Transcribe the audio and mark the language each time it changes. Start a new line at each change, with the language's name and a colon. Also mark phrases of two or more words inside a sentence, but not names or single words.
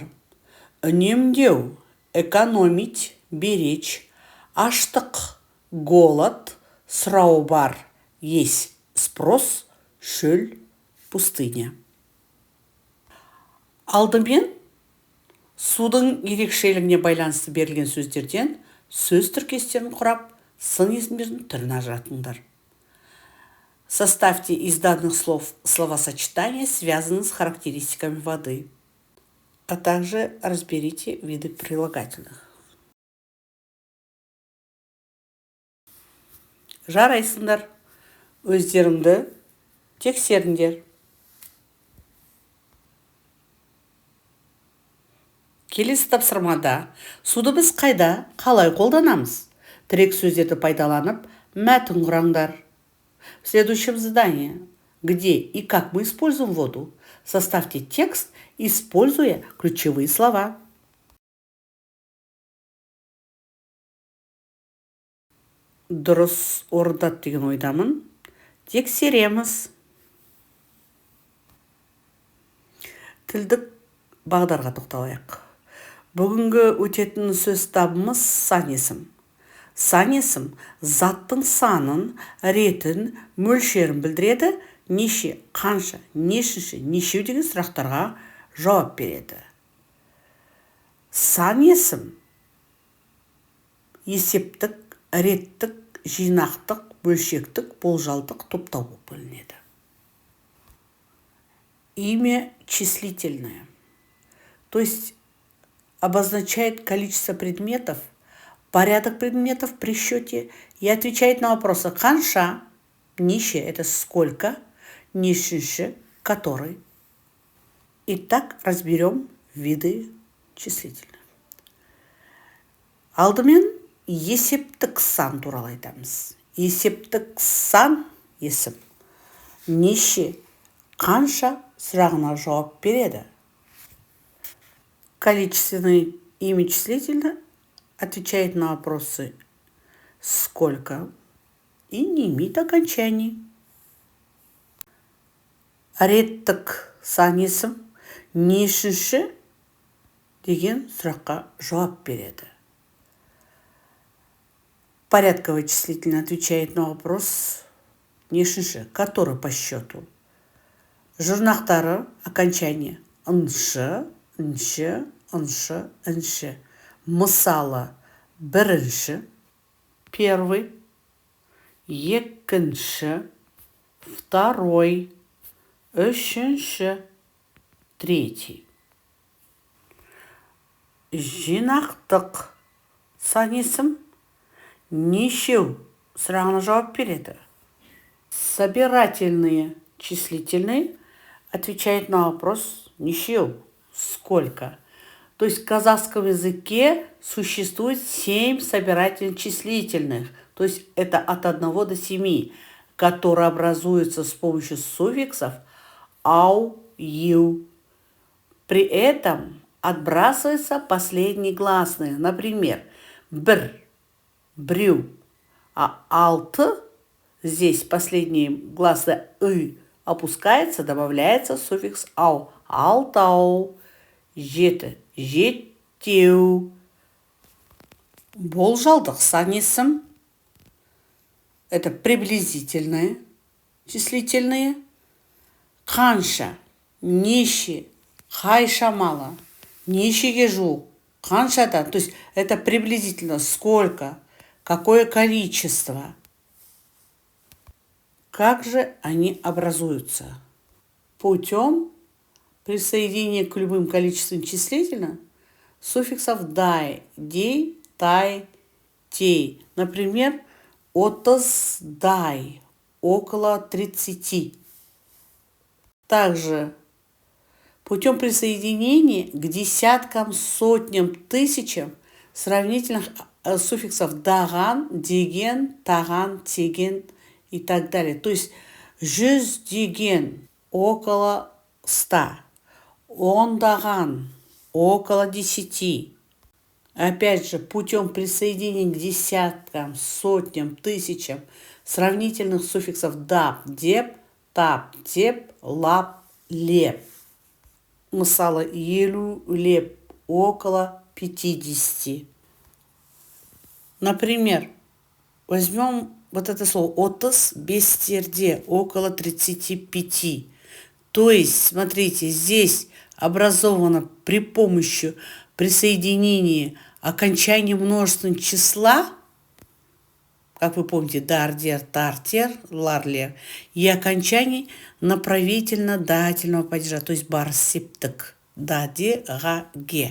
Russian: Үнемдеу, экономить, беречь, аштық, голод,
Kazakh: сұрау бар,
Russian: есть, спрос, шөл, пустыня.
Kazakh: Алдымен судың ерекшелігіне байланысты берілген сөздерден сөз тіркестерін құрап, сын есімдердің түрін ажыратыңдар.
Russian: Составьте из данных слов словосочетания, связанные с характеристиками воды, а также разберите виды прилагательных.
Kazakh: Жарайсыңдар, өздеріңді тексеріңдер. Келесі тапсырмада суды біз қайда, қалай қолданамыз? Тірек сөздерді пайдаланып, мәтін құраңдар.
Russian: В следующем задании, где и как мы используем воду, составьте текст, используя ключевые слова.
Kazakh: Дұрыс орындады деген ойдамын. Тексереміз. Тілдік бағдарға тоқталайық. Бүгінгі өтетін сөз табымыз сан есім. Сан есім заттың санын, ретін, мөлшерін білдіреді, неше, қанша, нешінші, нешеу деген сұрақтарға жауап береді. Сан есім есептік, реттік, жинақтық, бөлшектік, болжалдық топтау болып бөлінеді.
Russian: Имя числительное, то есть обозначает количество предметов, порядок предметов при счете и отвечает на вопросы
Kazakh: қанша, неше –
Russian: это сколько, нешінші – который. Итак, разберем виды числительных.
Kazakh: Алдымен есептік сан туралы айтамыз. Есептік сан есім. Неше, қанша сұрағына жауап береді.
Russian: Количественное имя числительное отвечает на вопросы сколько и не имеет окончаний.
Kazakh: Реттік сан есім нешінші деген сұраққа жауап береді.
Russian: Порядковое числительное отвечает на вопрос нешінші, который по счету.
Kazakh: Жұрнақтары окончание ыншы, інші, ыншы, інші. Мысалы, бірінші, первый, екінші, второй, үшінші, третий. Жинақтық сан есім нешеу сұрағына жауап береді.
Russian: Собирательные числительные отвечает на вопрос нешеу, сколько. То есть в казахском языке существует 7 собирательных числительных, то есть это от 1 до 7, которые образуются с помощью суффиксов ау, ю. При этом отбрасываются последние гласные, например,
Kazakh: бр, брю,
Russian: а алты, здесь последние гласные ы опускается, добавляется суффикс ау,
Kazakh: алтау, жеті, жеттеу. Болжалдық сан есім –
Russian: это приблизительные числительные.
Kazakh: Қанша, неше, қай шамалы, нешеге жуық, қаншадан,
Russian: то есть это приблизительно сколько, какое количество. Как же они образуются? Путем присоединения к любым количествам числительных суффиксов дай, дей, тай, тей. Например,
Kazakh: отыз дай,
Russian: около 30. Также путем присоединения к десяткам, сотням, тысячам сравнительных суффиксов
Kazakh: даган, деген, таган, теген
Russian: и так далее. То есть
Kazakh: жүз деген
Russian: около 100, ондаган около 10. Опять же, путем присоединения к десяткам, сотням, тысячам сравнительных суффиксов
Kazakh: дап, деп, тап, деп, лап, леп. Мысалы, елу леп
Russian: около 50. Например, возьмем вот это слово
Kazakh: отыз бестерде
Russian: около 35. То есть, смотрите, здесь образовано при помощи присоединения окончания множественного числа, как вы помните,
Kazakh: дардер, тартер, ларлер,
Russian: и окончаний направительно-дательного падежа, то есть
Kazakh: барсиптык, даде, га, ге.